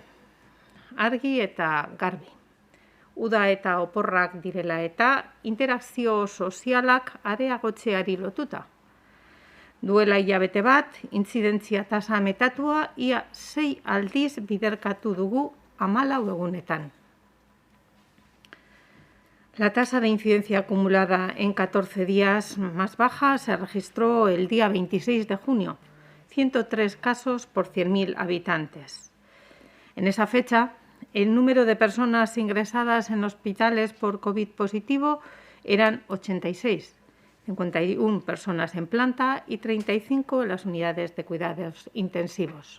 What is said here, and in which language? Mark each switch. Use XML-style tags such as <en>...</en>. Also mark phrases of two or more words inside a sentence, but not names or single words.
<eu>Argi eta garbi. Uda eta oporrak direla eta interakzio sozialak areagotzeari lotuta. Duela hilabete bat, intzidentzia tasa metatua ia 6 aldiz biderkatu dugu 14 egunetan.</eu> <es>La tasa de incidencia acumulada en 14 días más baja se registró el día 26 de junio, 103 casos por 100.000 habitantes. En esa fecha, el número de personas ingresadas en hospitales por COVID positivo eran 86, 51 personas en planta y 35 en las unidades de cuidados intensivos.</es>